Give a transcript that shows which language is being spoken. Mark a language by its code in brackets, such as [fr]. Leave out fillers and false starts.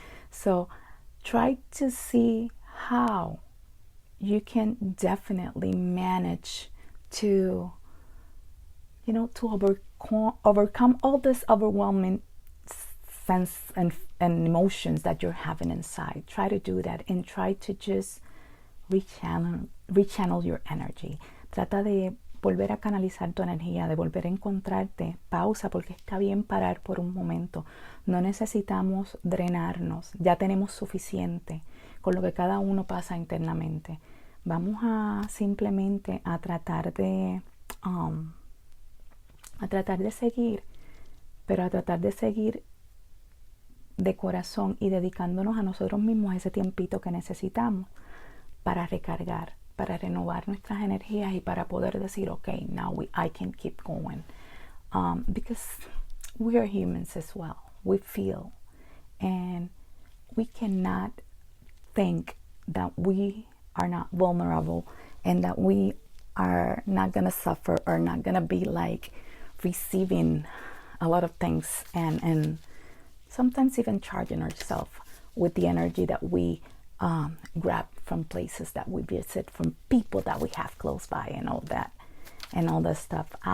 [en] So try to see how you can definitely manage to, to overcome all this overwhelming sense and emotions that you're having inside. Try to do that and try to just rechannel your energy. [es] Trata de volver a canalizar tu energía, de volver a encontrarte. Pausa, porque está bien parar por un momento. No necesitamos drenarnos. Ya tenemos suficiente con lo que cada uno pasa internamente. Vamos a simplemente a tratar de seguir, pero a tratar de seguir de corazón y dedicándonos a nosotros mismos ese tiempito que necesitamos para recargar, para renovar nuestras energías y para poder decir, [en] okay, now I can keep going. Because we are humans as well. We feel, and we cannot think that we are not vulnerable and that we are not going to suffer or not going to be like receiving a lot of things and sometimes even charging ourselves with the energy that we grab from places that we visit, from people that we have close by, and all that stuff.